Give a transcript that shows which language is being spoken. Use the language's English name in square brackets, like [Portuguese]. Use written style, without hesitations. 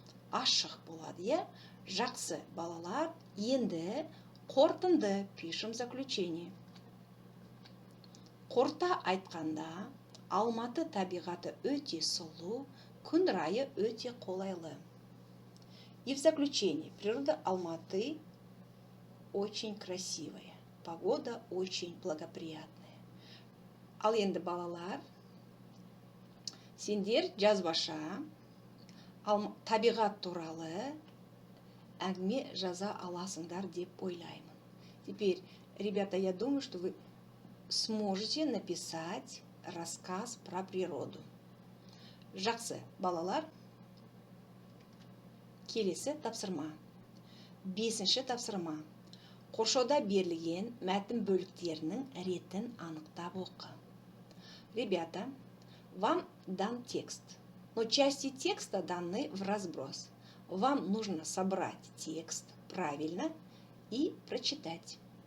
[Kazakh] Ашық болады, Жақсы, балалар. Енді қорытынды [Russian] пишем заключение. [Kazakh] Қорыта айтқанда, Алматы табиғаты өте сұлу, күн райы өте қолайлы. [Russian] И в заключение. Природа Алматы очень красивая. Погода очень благоприятная. [Kazakh] Ал енді балалар, сендер жазбаша табиғат туралы әңгіме жаза аласыңдар деп ойлаймын. [Russian] Теперь, ребята, я думаю, что вы сможете написать рассказ про природу. [Kazakh] Жақсы, балалар. Келесі тапсырма. 5-ші тапсырма. Қоршауда берілген мәтін бөліктерінің ретін анықтап оқы. [Russian] Ребята, вам дан текст, но части текста даны в разброс. Вам нужно собрать текст правильно и прочитать.